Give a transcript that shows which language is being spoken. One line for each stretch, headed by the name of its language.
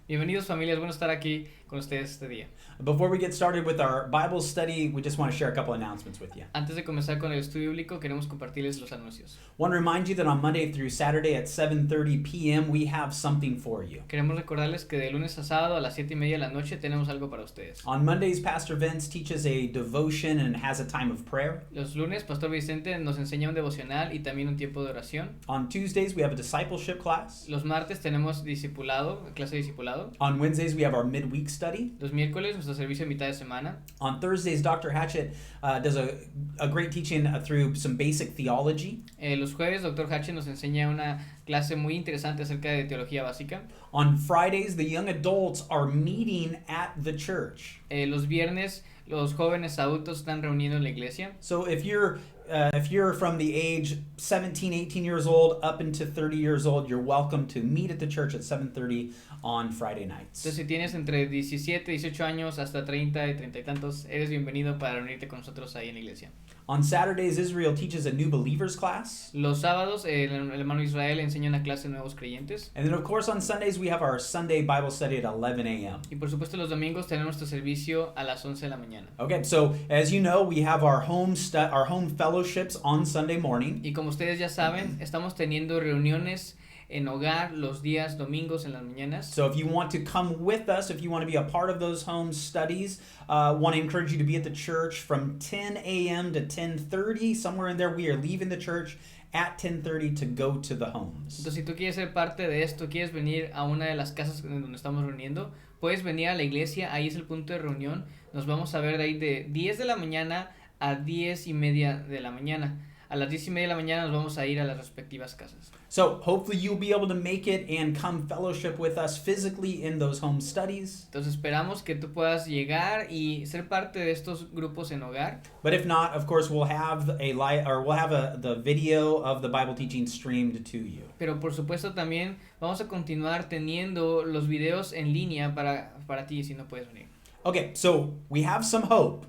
Spanish: Bienvenidos, familia. Es bueno estar aquí con ustedes este día.
English: Before we get started with our Bible study, we just want to share a couple announcements with you.
Spanish: Antes de comenzar con el estudio bíblico, queremos compartirles los anuncios.
English: Want to remind you that on Monday through Saturday at 7:30 p.m. we have something for you.
Spanish: Queremos recordarles que de lunes a sábado a las 7:30 de la noche tenemos algo para ustedes.
English: On Mondays, Pastor Vince teaches a devotion and has a time of prayer.
Spanish: Los lunes, Pastor Vicente nos enseña un devocional y también un tiempo de oración.
English: On Tuesdays, we have a discipleship class.
Spanish: Los martes tenemos discipulado, clase de discipulado.
English: On Wednesdays, we have our midweek study.
Spanish: Los miércoles, nuestro servicio de mitad de semana.
English: On Thursdays, Dr. Hatchett does a great teaching through some basic theology.
Spanish: Los jueves, Dr. Hatch nos enseña una clase muy interesante acerca de teología básica.
English: On Fridays, the young adults are meeting at the church.
Spanish: Los viernes, los jóvenes adultos están reuniendo en la iglesia.
English: So if you're from the age 17, 18 years old up into 30 years old, you're welcome to meet at the church at 7:30 on Friday nights.
Spanish: Entonces, si tienes entre 17, 18 años hasta 30 y 30 y tantos, eres bienvenido para reunirte con nosotros ahí en la iglesia.
English: On Saturdays, Israel teaches a new believers class.
Spanish: Los sábados, el hermano Israel enseña una clase de nuevos creyentes.
English: And then, of course, on Sundays, we have our Sunday Bible study at 11 a.m.
Spanish: Y por supuesto, los domingos tenemos nuestro servicio a las 11 de la mañana.
English: Okay, so as you know, we have our home fellowships on Sunday morning.
Spanish: Y como ustedes ya saben, estamos teniendo reuniones en hogar los días domingos en las mañanas.
English: So if you want to come with us, if you want to be a part of those home studies, want to encourage you to be at the church from 10 a.m. to 10:30. Somewhere in there, we are leaving the church at 10:30 to go to the homes.
Spanish: Entonces, si tú quieres ser parte de esto, quieres venir a una de las casas donde estamos reuniendo, puedes venir a la iglesia, ahí es el punto de reunión. Nos vamos a ver de ahí de 10 de la mañana a 10:30 de la mañana. A las 10:30 de la mañana nos vamos a ir a las respectivas casas.
English: So hopefully you'll be able to make it and come fellowship with us physically in those home studies.
Spanish: Entonces esperamos que tú puedas llegar y ser parte de estos grupos en hogar.
English: But if not, of course, we'll have the video of the Bible teaching streamed to you.
Spanish: Pero por supuesto también vamos a continuar teniendo los videos en línea para ti si no puedes venir.
English: Okay, so we have some hope.